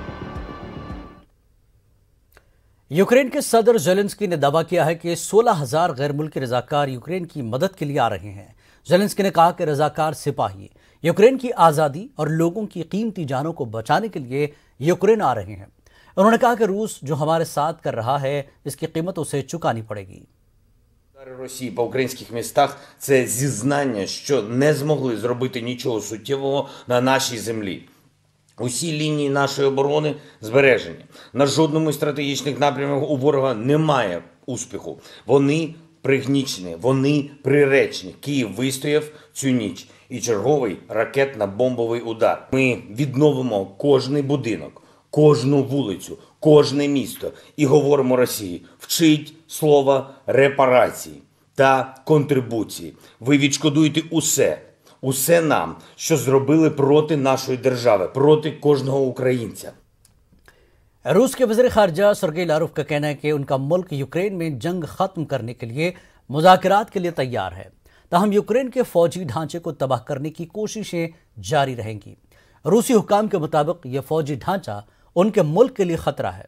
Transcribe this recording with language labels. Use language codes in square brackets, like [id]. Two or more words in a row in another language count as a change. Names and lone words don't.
[ur] یوکرین کے صدر زیلنسکی نے دعویٰ کیا ہے کہ 16,000 غیر ملکی رضاکار یوکرین کی مدد کے لیے آ رہے ہیں۔ زیلنسکی نے کہا کہ رضاکار سپاہی یوکرین کی آزادی اور لوگوں کی قیمتی جانوں کو بچانے کے لیے یوکرین آ رہے ہیں۔ انہوں نے کہا کہ روس جو ہمارے ساتھ کر رہا ہے اس کی قیمت اسے چکانی پڑے گی۔ [uk] Росії по українських містах – це зізнання, що не змогли зробити нічого суттєвого на нашій землі. Усі лінії нашої оборони збережені. На жодному із стратегічних напрямів у ворога немає успіху. Вони пригнічені, вони приречені. Київ вистояв цю ніч. І черговий ракетно-бомбовий удар. Ми відновимо кожний будинок, кожну вулицю, кожне місто і говоримо Росії: вчіть слова репарації та контрибуції. Ви відшкодуєте усе нам, що зробили проти нашої держави, проти кожного українця. [ur] روس کے وزیر خارجہ سرگئی لاروف کا کہنا ہے کہ ان کا ملک یوکرین میں جنگ ختم کرنے کے لیے مذاکرات کے لیے تیار ہے، تاہم یوکرین کے فوجی ڈھانچے کو تباہ کرنے کی کوششیں جاری رہیں گی۔ روسی حکام کے مطابق یہ فوجی ڈھانچہ ان کے ملک کے لیے خطرہ ہے۔